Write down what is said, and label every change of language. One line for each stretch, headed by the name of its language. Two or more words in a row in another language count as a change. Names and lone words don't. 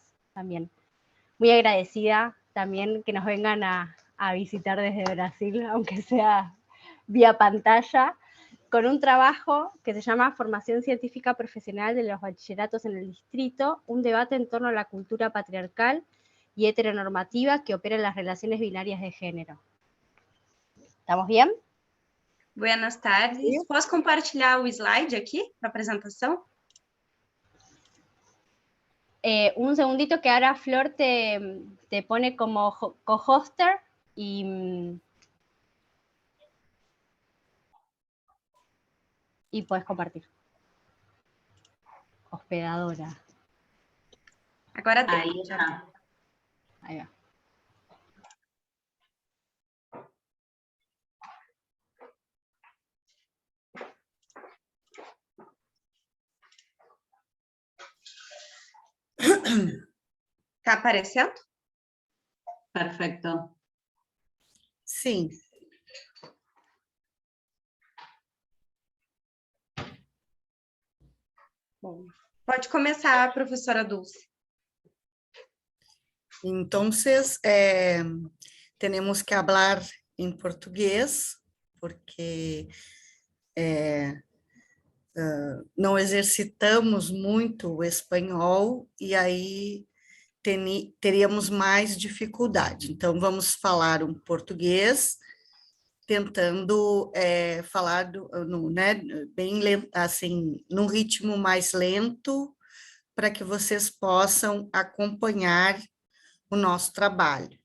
Spanish: También muy agradecida también que nos vengan a visitar desde Brasil, aunque sea vía pantalla, con un trabajo que se llama Formación Científica Profesional de los Bachilleratos en el Distrito, un debate en torno a la cultura patriarcal y heteronormativa que opera en las relaciones binarias de género. ¿Estamos bien? Buenas tardes.
Portuguese: Sim. Posso compartilhar o slide aqui para apresentação?
Spanish: Un segundito, que ahora Flor te pone como co-hoster y puedes compartir.
Portuguese: Hospedadora. Agora tem.
Spanish: Ahí está. Ahí va.
Portuguese: Tá aparecendo?
Spanish: Perfecto.
Portuguese: Sim. Bom, pode começar, professora Dulce.
Spanish: Entonces, tenemos que hablar en portugués,
Portuguese: porque não exercitamos muito o espanhol, e aí teríamos mais dificuldade. Então, vamos falar um português, tentando falar bem lento, assim, num ritmo mais lento, para que vocês possam acompanhar o nosso trabalho.